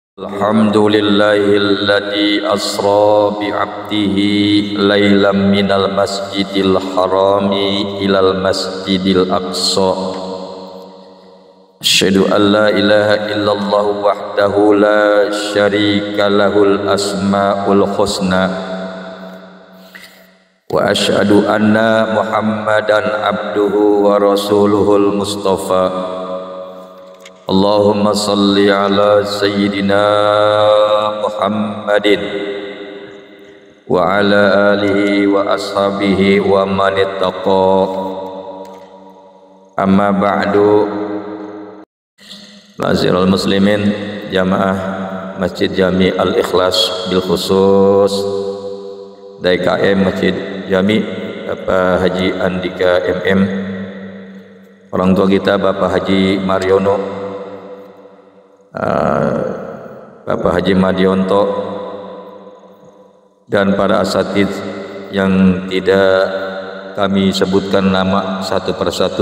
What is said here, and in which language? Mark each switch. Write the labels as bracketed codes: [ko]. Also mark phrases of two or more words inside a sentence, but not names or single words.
[ar] الحمد لله الذي أسرى بعبده ليلا من المسجد الحرام إلى المسجد الأقصى. أشهد أن لا إله إلا الله وحده لا شريك له الأسماء الحسنى وأشهد أن محمدا عبده ورسوله المصطفى. اللهم صل على سيدنا محمد وعلى آله وأصحابه ومن اتقى. أما بعد. معاشر المسلمين, [id] jamaah Masjid Jami Al-Ikhlas [ar] بالخصوص [id] DKM Masjid Jami Bapak Haji Andika MM, orang tua kita Bapak Haji Mariono, Bapak Haji Madionto, dan para asatidz yang tidak kami sebutkan nama satu persatu.